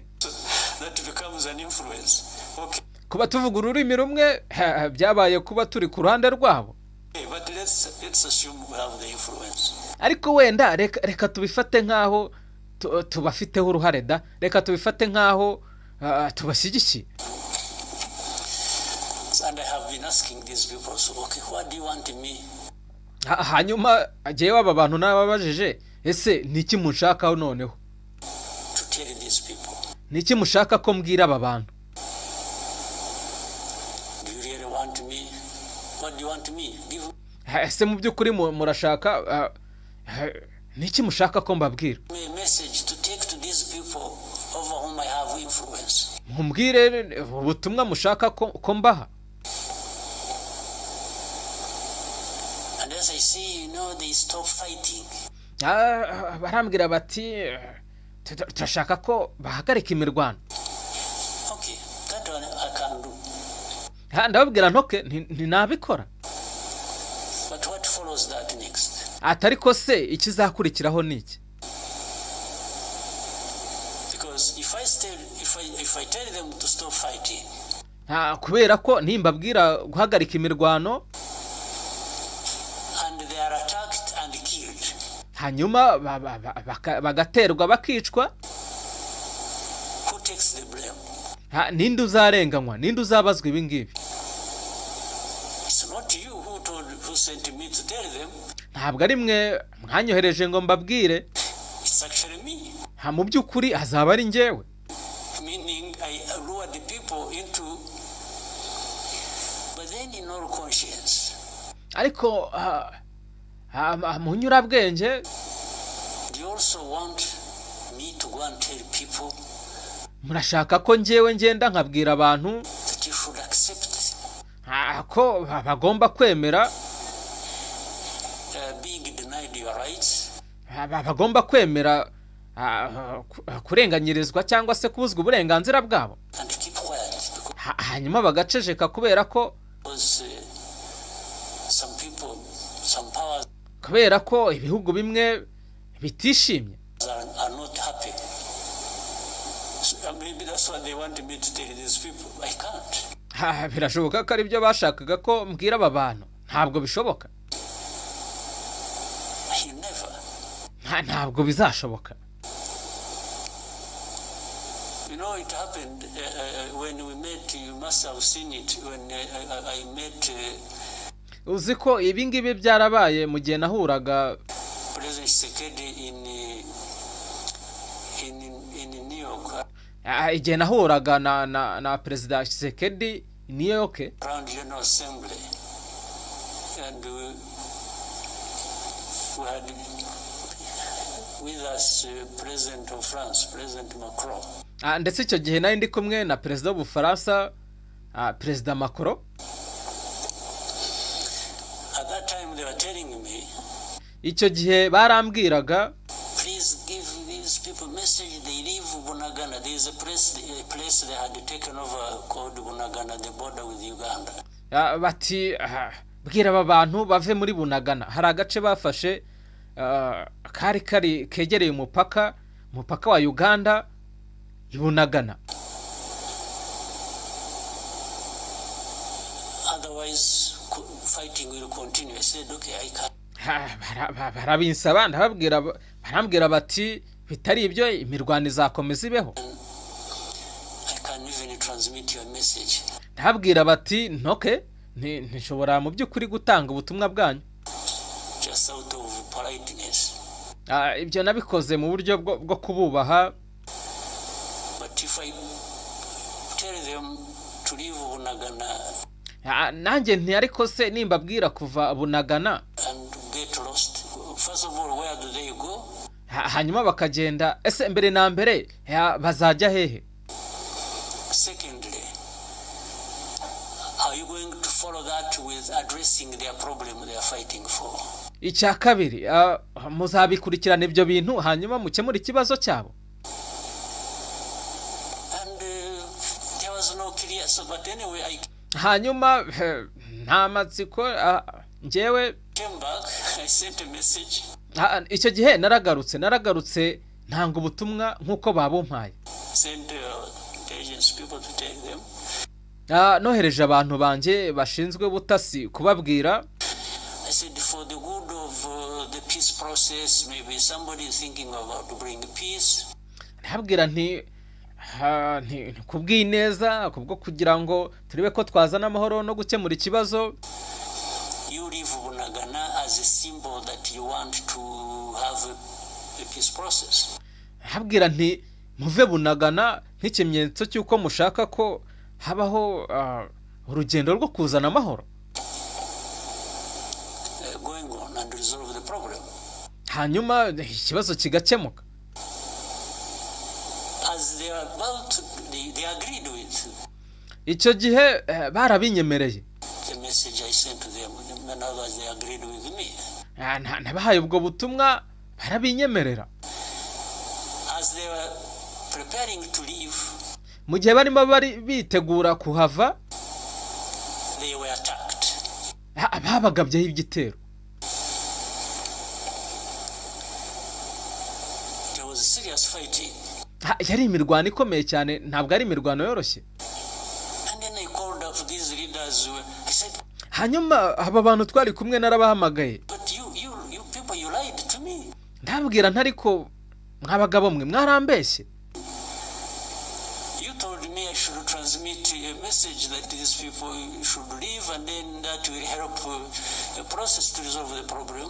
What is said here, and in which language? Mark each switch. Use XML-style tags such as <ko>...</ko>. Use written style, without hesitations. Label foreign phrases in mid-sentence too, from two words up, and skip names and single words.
<en>that becomes an influence. Okay,</en> <rw>kuba tuvuga ururimi rumwe byabaye kuba turi ku ruhande rwabo.</rw> <en>but let's assume we have the influence.</en> <rw>Ariko wenda reka tubifate nkaho tubafiteho uruhare da, reka tubifate nkaho tubashyigikiye.</rw> <en>And I have been asking these people, so okay, what do you want me?</en> <rw>Hanyuma agiye aba bantu nababajije, ese niki mushakaho noneho?</rw> <en>To tell these people.</en> <rw>Niki mushaka ko mbwira aba bantu?</rw> <en>Do you really want me? What do you want me?</en> <rw>Ese mu byukuri murashaka niki mushaka ko mbabwira?</rw> <en>A message to take to these people over whom I have influence.</en> <rw>Mumbwire ubutumwa mushaka ko mbaha.</rw> <en>And as I see, they stop fighting.</en> <rw>Barambwira bati turashaka ko bahagarika imirwano.</rw> <en>Okay, that one I can do.</en> <rw>Ndababwira ntoke ntinabikora.</rw> <en>But what follows that next?</en> <rw>Atariko se ikizakurikiraho niki?</rw> <en>Because if I tell them to stop fighting,</en> <rw>kubera ko nimbabwira guhagarika imirwano</rw> <en>and they are attacked and killed,</en> <rw>hanyuma bagaterwa bakicwa,</rw> <en>who takes the blame?</en> <rw>ninde uzarenganywa, ninde uzabazwa ibi ngibi?</rw> <en>It's not you who sent me to tell them.</en> <rw>Ntabwo ari mwe mwanyohereje ngo mbabwire.</rw> <en>It's actually me.</en> <rw>Mu byukuri azaba ari njyewe.</rw> <en>Meaning I lured the people into, but then in all conscience.</en> <rw>Ariko mu nyurabwenge,</rw> <en>Do you also want me to go and tell people</en> <rw>murashaka ko njyewe ngenda nkabwira abantu</rw> <en>that you should accept</en> <rw>ko bagomba kwemera,</rw> <en>being denied your rights?</en> <rw>bagomba kwemera kurenganyirizwa cyangwa se kubuzwa uburenganzira bwabo,</rw> <en>And keep quiet</en> <rw>hanyuma bagaceceka kubera ko</rw> <en>some people, some powers</en> <rw>kubera ko ibihugu bimwe bitishimye.</rw> <en>are not happy. So maybe that's what they want me to tell these people. I can't.</en> <rw>Birashoboka ko ari byo bashakaga ko mbwira aba bantu. Ntabwo bishoboka.</rw> <en>I never.</en> <rw>Ntabwo bizashoboka.</rw> <en>It happened when we met. You must have seen it when I met.</en> <rw>Uzi ko ibi ngibi byarabaye mu gihe nahuraga</rw> <en>President Tshisekedi in New York.</en> <rw>Igihe nahuraga na Perezida Tshisekedi i New York.</rw> <en>Around General Assembly, and we had with us President of France, President Macron.</en> <rw>Ndetse icyo gihe nari ndi kumwe na Perezida w'Ubufaransa, Perezida Macron.</rw> <en>At that time they were telling me,</en> <rw>icyo gihe barambwiraga,</rw> <en>please give these people message they leave Bunagana. There is a place they had taken over called Bunagana, the border with Uganda.</en> <rw>Bati bwira aba bantu bave muri Bunagana. Hari agace bafashe kari kegereye umupaka wa Uganda i Bunagana.</rw> <en>Otherwise fighting will continue. I said, okay, I can't.</en> <rw>Barabinsaba, barambwira bati bitari ibyo imirwano izakomeza ibeho.</rw> <en>I can even transmit your message.</en> <rw>Ndabwira bati ntoke ntishobora mu byukuri gutanga ubutumwa bwanyu.</rw> <en>Just out of politeness.</en> <rw>Ibyo nabikoze mu buryo bwo kububaha.</rw> <en>But if I tell them to leave Bunagana,</en> <rw>nanjye ariko se nimbabwira kuva Bunagana</rw> <en>and get lost, first of all, where do they go?</en> <rw>hanyuma bakagenda, ese mbere na mbere bazajya hehe?</rw> <en>Secondly, are you going to follow that with addressing their problem they are fighting for?</en> <rw>Icya kabiri, muzabikurikirana ibyo bintu hanyuma mukemura ikibazo cyabo.</rw> <en>And there was no clear, so but anyway,</en> <rw>hanyuma nta matsiko njyewe</rw> <en>came back, I sent a message.</en> <rw>icyo gihe naragarutse ntanga ubutumwa nk'uko babumpaye.</rw> <en>Sent agents people to take them.</en> <rw>Nohereje abantu banjye bashinzwe ubutasi kubabwira.</rw> <en>I said for the good of the peace process, maybe somebody is thinking about to bring peace.</en> <rw>Ntabwira nti kubw'ineza kubwo kugira ngo turebe ko twazana amahoro no gukemura ikibazo.</rw> <en>You live Bunagana as a symbol that you want to have a peace process.</en> <rw>Ntabwira nti muve Bunagana nk'ikimenyetso cy'uko mushaka ko habaho urugendo rwo kuzana amahoro.</rw> <en>Going on and resolve the problem.</en> <rw>Hanyuma ikibazo kigakemuka.</rw> <en>As they are about to, they agreed with.</en> <rw>Icyo gihe barabinyemereye.</rw> <en>The message I sent to them, and others they agreed with me.</en> <rw>Nabahaye ubwo butumwa barabinyemerera.</rw> <en>As they were preparing to leave,</en> <rw>mu gihe barimo bitegura kuhava,</rw> <en>they were attacked.</en> <rw>Babagabyeho igitero.</rw> <en>There was serious fighting.</en> <rw>Yari imirwano ikomeye cyane, ntabwo ari imirwano yoroshye.</rw> <en>And then I called up these leaders. I said,</en> <rw>hanyuma aba bantu twari kumwe narabahamagaye.</rw> <en>But you people, you lied to me.</en> <rw>Ndabwira ntariko mwabagabo mwe mwarambeshye.</rw> <en>You told me I should transmit a message that these people should leave, and then that will help the process to resolve the problem.</en>